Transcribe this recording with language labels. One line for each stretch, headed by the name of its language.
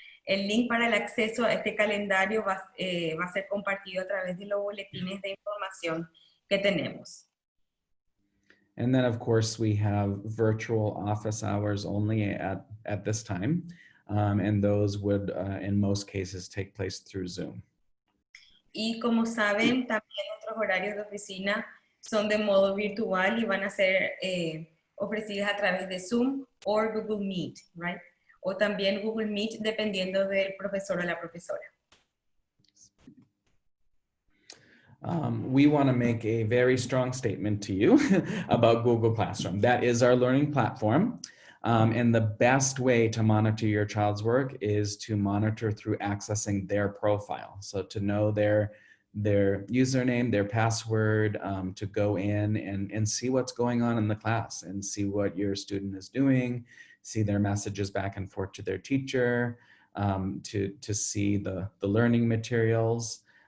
Spanish: El link para el acceso a este calendario va a ser compartido a través de los boletines de información que tenemos.
English: And then of course we have virtual office hours only at this time, and those would in most cases take place through Zoom.
Spanish: Y como saben, también nuestros horarios de oficina son de modo virtual y van a ser ofrecidas a través de Zoom o Google Meet,
English: right?
Spanish: O también Google Meet dependiendo del profesor o la profesora.
English: We want to make a very strong statement to you about Google Classroom. That is our learning platform. And the best way to monitor your child's work is to monitor through accessing their profile. So to know their username, their password, to go in and see what's going on in the class and see what your student is doing, see their messages back and forth to their teacher, to see the learning materials.